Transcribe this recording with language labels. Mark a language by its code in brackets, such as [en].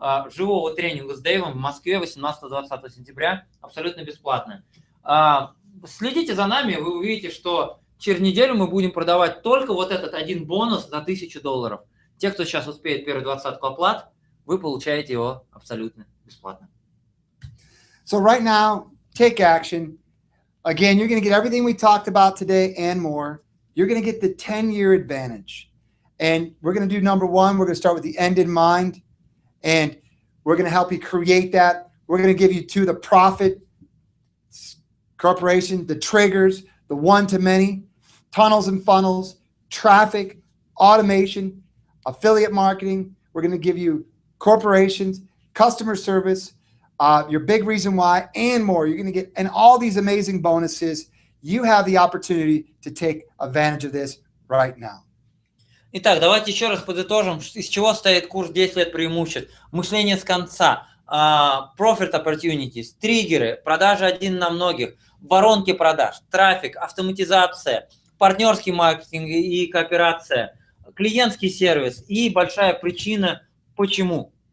[ru] живого тренинга с Дэйвом в Москве 18-20 сентября, абсолютно бесплатно. Следите за нами, вы увидите, что через неделю мы будем продавать только вот этот один бонус за $1000. Те, кто сейчас успеет первую 20-ку оплат, вы получаете его абсолютно бесплатно. [en] So right now, take action. Again, you're going to get everything we talked about today and more. You're going to get the 10-year advantage. And we're going to do number one. We're going to start with the end in mind. And we're going to help you create that. We're going to give you the profit corporation, the triggers, the one-to-many, tunnels and funnels, traffic, automation, affiliate marketing. We're going to give you corporations, customer service, your big reason why, and more. You're going to get, and all these amazing bonuses. You have the opportunity to take advantage of this right now. [ru] Итак, давайте еще раз подытожим, из чего стоит курс 10 лет преимуществ. Мышление с конца, [en] profit opportunities, [ru] триггеры, продажи один на многих, воронки продаж, трафик, автоматизация, партнерский маркетинг и кооперация, клиентский сервис и большая причина почему.